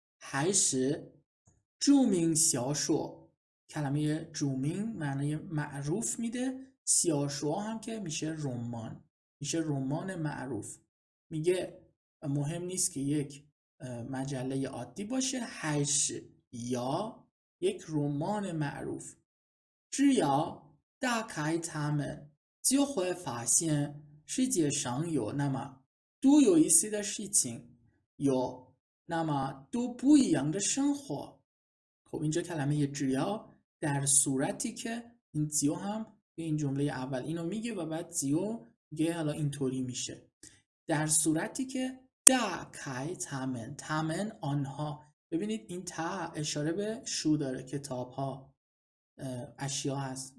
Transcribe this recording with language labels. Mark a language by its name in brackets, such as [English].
[Chinese] 还是著名小说 [Persian] کلمه 著名معنای معروف میده، 小说 هم که میشه رمان، میشه رمان معروف. میگه مهم نیست که یک مجله عادی باشه، 还是 یا یک رمان معروف. 只要 [Chinese] 打开它们，就会发现世界上有那么多有意思的事情，有那么多不一样的生活. [Persian] خب اینجا کلمه جیا در صورتی که این زیو هم به این جمله اول اینو میگه و بعد زیو میگه حالا اینطوری میشه. در صورتی که دا کای تامن، تامن آنها. ببینید این تا اشاره به شو داره، کتاب ها، اشیا هست.